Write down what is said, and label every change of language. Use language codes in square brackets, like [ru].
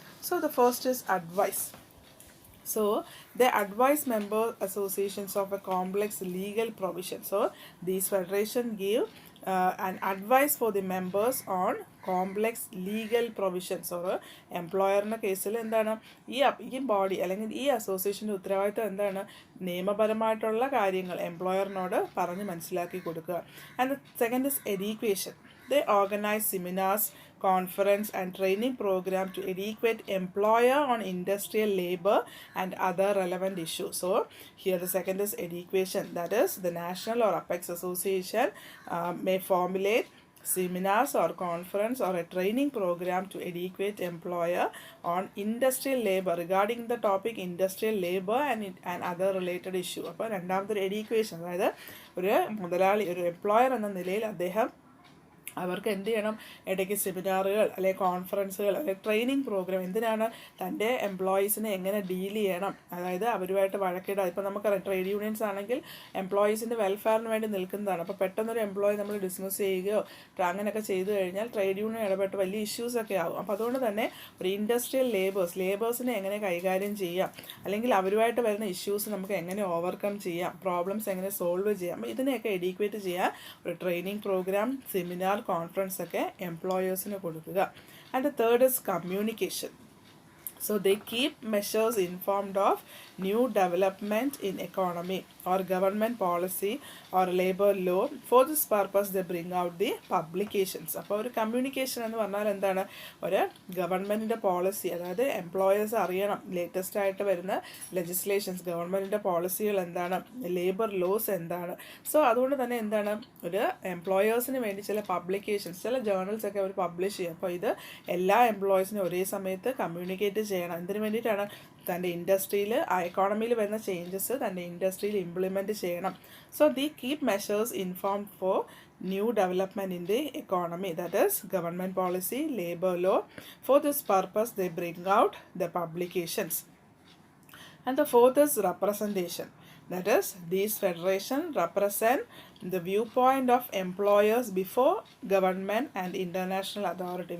[en] So the first is advice. So they advise member associations of a complex legal provision. So these federation give an advice for the members on [ml] complex legal provisions or എംപ്ലോയറിൻ്റെ കേസിൽ എന്താണ് ഈ body അല്ലെങ്കിൽ ഈ അസോസിയേഷൻ്റെ ഉത്തരവാദിത്തം എന്താണ്, നിയമപരമായിട്ടുള്ള കാര്യങ്ങൾ എംപ്ലോയറിനോട് പറഞ്ഞ് മനസ്സിലാക്കി കൊടുക്കുക. [en] And the second is education. They organize seminars, conference and training program to educate employer on industrial labor and other relevant issues. So here the second is education, that is the national or apex association may formulate seminars or conference or a training program to educate employer on industrial labor, regarding the topic industrial labor and other related issue. [ml] അപ്പോൾ രണ്ടാമത്തെ ഒരു education, അതായത് ഒരു മുതലാളി ഒരു employer എന്ന നിലയിൽ അദ്ദേഹം അവർക്ക് എന്ത് ചെയ്യണം, ഇടയ്ക്ക് സെമിനാറുകൾ അല്ലെങ്കിൽ കോൺഫറൻസുകൾ അല്ലെങ്കിൽ ട്രെയിനിങ് പ്രോഗ്രാം, എന്തിനാണ് തൻ്റെ എംപ്ലോയീസിനെ എങ്ങനെ ഡീൽ ചെയ്യണം, അതായത് അവരുമായിട്ട് വഴക്കിടുക. ഇപ്പോൾ നമുക്കറിയാം ട്രേഡ് യൂണിയൻസ് ആണെങ്കിൽ എംപ്ലോയീസിൻ്റെ വെൽഫെയറിന് വേണ്ടി നിൽക്കുന്നതാണ്. അപ്പോൾ പെട്ടെന്നൊരു എംപ്ലോയി നമ്മൾ ഡിസ്മിസ് ചെയ്യുകയോ അങ്ങനെയൊക്കെ ചെയ്തു കഴിഞ്ഞാൽ ട്രേഡ് യൂണിയൻ ഇടപെട്ട് വലിയ ഇഷ്യൂസൊക്കെ ആകും. അപ്പോൾ അതുകൊണ്ട് തന്നെ ഒരു ഇൻഡസ്ട്രിയൽ ലേബേഴ്സിനെ എങ്ങനെ കൈകാര്യം ചെയ്യാം, അല്ലെങ്കിൽ അവരുമായിട്ട് വരുന്ന ഇഷ്യൂസ് നമുക്ക് എങ്ങനെ ഓവർകം ചെയ്യാം, പ്രോബ്ലംസ് എങ്ങനെ സോൾവ് ചെയ്യാം, ഇതിനെയൊക്കെ എഡ്യൂക്കേറ്റ് ചെയ്യാൻ ഒരു ട്രെയിനിങ് പ്രോഗ്രാം, സെമിനാർ, കോൺഫറൻസ് ഒക്കെ എംപ്ലോയേഴ്സിന് കൊടുക്കുക. [en] And the third is communication. So they keep measures informed of new development in economy or government policy or labor law. For this purpose they bring out the publications. [ml] അപ്പോൾ ഒരു communication എന്ന് പറഞ്ഞാൽ എന്താണ്, ഒരു ഗവൺമെൻറ്റിൻ്റെ policy, അതായത് employers അറിയണം latest ആയിട്ട് വരുന്ന ലെജിസ്ലേഷൻസ്, ഗവൺമെൻറ്റിൻ്റെ പോളിസികൾ എന്താണ്, ലേബർ ലോസ് എന്താണ്. സോ അതുകൊണ്ട് തന്നെ എന്താണ്, ഒരു എംപ്ലോയേഴ്സിന് വേണ്ടി ചില പബ്ലിക്കേഷൻസ്, ചില ജേർണൽസ് ഒക്കെ അവർ പബ്ലിഷ് ചെയ്യും. അപ്പോൾ ഇത് എല്ലാ എംപ്ലോയീസിനും ഒരേ സമയത്ത് കമ്മ്യൂണിക്കേറ്റ് ചെയ്യണം. എന്തിനു വേണ്ടിയിട്ടാണ്, തൻ്റെ ഇൻഡസ്ട്രിയിൽ എക്കോണമിയിൽ വരുന്ന ചേഞ്ചസ് തൻ്റെ ഇൻഡസ്ട്രിയിൽ ഇംപ്ലിമെൻറ്റ് ചെയ്യണം. [en] So they keep measures informed for new development in the economy, that is government policy, labor law. For this purpose they bring out the publications. And the fourth is representation, that is these federation represent the viewpoint of employers before government and international authority.